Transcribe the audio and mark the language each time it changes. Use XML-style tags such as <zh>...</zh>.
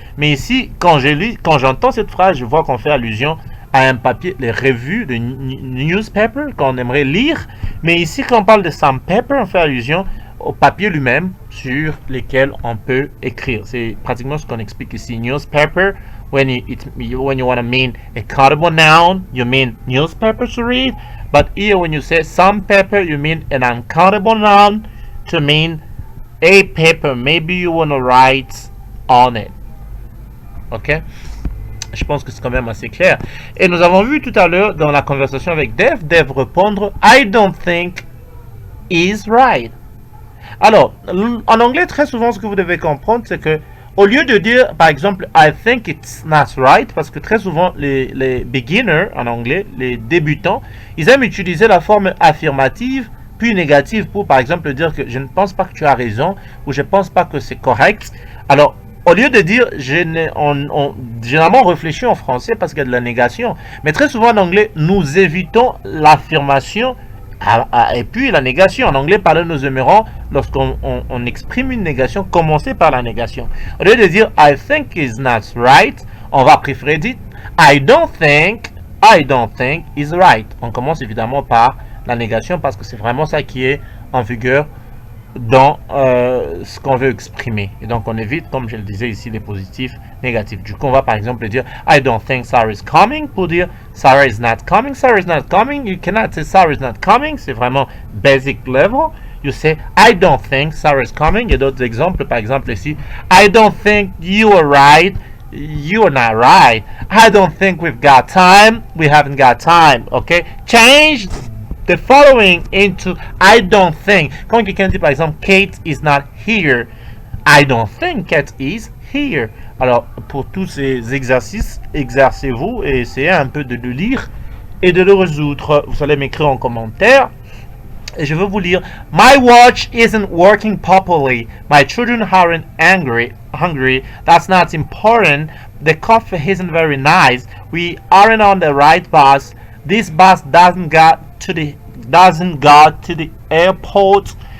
<fr>Mais ici, quand j'entends cette phrase, je vois qu'on fait allusion à un papier, les revues, de newspaper qu'on aimerait lire. Mais ici, quand on parle de</fr> <en>some paper,</en> <fr>on fait allusion au papier lui-même sur lesquels on peut écrire. C'est pratiquement ce qu'on explique ici.</fr> <en>Newspaper, when you want to mean a countable noun, you mean newspaper to read. But here, when you say some paper, you mean an uncountable noun to mean a paper, maybe you want to write on it. Ok?</en> <fr>Je pense que c'est quand même assez clair. Et nous avons vu tout à l'heure dans la conversation avec Dave répondre</fr> <en>I don't think is right.</en> <fr>Alors, en anglais, très souvent, ce que vous devez comprendre, c'est que au lieu de dire, par exemple,</fr> <en>I think it's not right,</en> <fr>parce que très souvent, les beginners, en anglais, les débutants, ils aiment utiliser la forme affirmative puis négative pour, par exemple, dire que je ne pense pas que tu as raison ou je ne pense pas que c'est correct. Alors, au lieu de dire, généralement on réfléchit en français parce qu'il y a de la négation, mais très souvent en anglais, nous évitons l'affirmation et puis la négation. En anglais, parler nous aimerons, lorsqu'on exprime une négation, commencer par la négation. Au lieu de dire</fr> <en>I think is not right,</en> <fr>on va préférer dire</fr> <en>I don't think is right.</en> <fr>On commence évidemment par la négation parce que c'est vraiment ça qui est en vigueur dans ce qu'on veut exprimer. Et donc on évite, comme je le disais ici, les positifs, négatifs. Du coup, on va par exemple dire</fr> <en>I don't think Sarah is coming</en> <fr>pour dire</fr> <en>Sarah is not coming. Sarah is not coming. You cannot say Sarah is not coming.</en> <fr>C'est vraiment</fr> <en>basic level. You say I don't think Sarah is coming.</en> <fr>Il y a d'autres exemples. Par exemple ici,</fr> <en>I don't think you are right. You are not right. I don't think we've got time. We haven't got time. Okay? Change the following into I don't think.</en> <fr>Quand quelqu'un dit par exemple</fr> <en>Kate is not here, I don't think Kate is here.</en> <fr>Alors pour tous ces exercices, exercez-vous et essayez un peu de le lire et de le résoudre. Vous allez m'écrire en commentaire et je vais vous lire.</fr> <en>My watch isn't working properly. My children aren't hungry. That's not important. The coffee isn't very nice. We aren't on the right bus. This bus doesn't go to the airport.</en>